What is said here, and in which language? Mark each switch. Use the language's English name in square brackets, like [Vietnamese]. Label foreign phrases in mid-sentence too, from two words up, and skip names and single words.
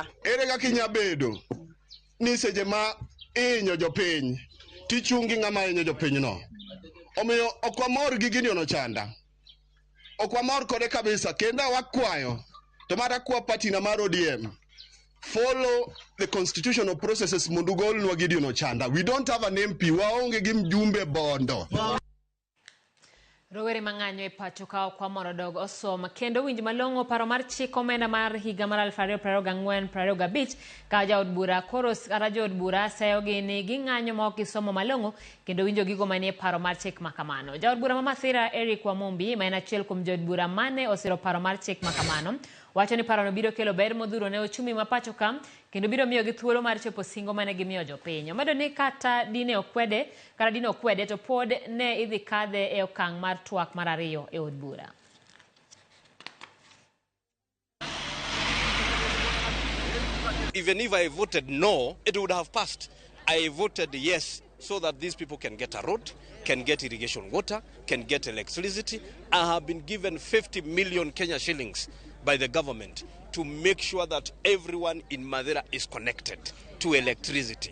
[Luo (Kenya and Tanzania)] Ere kaka inyabedo ni seche ma inyo jopiny tichungi ng'ama inyo jopiny no omiyo ok wamor gi Gideon Ochanda, ok wamor kode kabisa kendo wakwayo to mara kwa party na mar ODM [English] follow the constitutional processes [Luo (Kenya and Tanzania)] mondo golnwa Gideon Ochanda. [English] We don't have an MP, [Luo (Kenya and Tanzania)] waonge gi mjumbe Bondo. Rowere mang'anyo e pacho ka kwa moro dogo osom kendo winj malong'o paro mar chik omenda mar higa mar 2024-25 ka jaod bura koro kara jaod bura sayo gini gi ng'anyo ma ok gisomo malong'o kendo winjo gigo manie paro mar chik makamano. Jaod bura Mamasira Eric Wamumbi ma en achiel kuom jaod bura mane osiro paro mar chik makamano wacho ni parono biro kelo ber modhuro ne ochumi ma pacho ka kendo biro miyo gi thuolo mar chopo singo mane gimiyo jopiny. Omedo ni kata dine okwede to pod ne idhi kadhe e okang' mar twak mar ariyo e od bura. [English] Even if I voted no, it would have passed. I voted yes so that these people can get a road, can get irrigation water, can get electricity. I have been given 50 million Kenya shillings by the government to make sure that everyone in Madeira is connected to electricity.